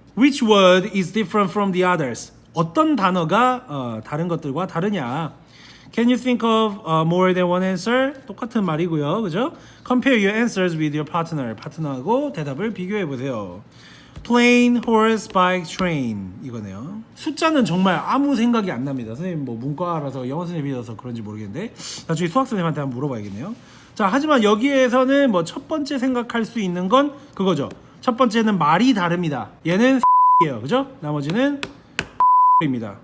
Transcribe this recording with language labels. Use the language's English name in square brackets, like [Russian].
[English] Which word is different from the others? [Korean] 어떤 단어가 다른 것들과 다르냐? [English] Can you think of more than one answer? [Korean] 똑같은 말이고요. 그죠? [English] Compare your answers with your partner. [Korean] 파트너하고 대답을 비교해 보세요. [English] Plane, horse, bike, train [Korean] 이거네요. 숫자는 정말 아무 생각이 안 납니다. 선생님 뭐 문과라서 영어 선생님이라서 그런지 모르겠는데 나중에 수학 선생님한테 한번 물어봐야겠네요. 자, 하지만 여기에서는 뭐 첫 번째 생각할 수 있는 건 그거죠. 첫 번째는 말이 다릅니다. 얘는 이에요, 그죠? 나머지는 입니다.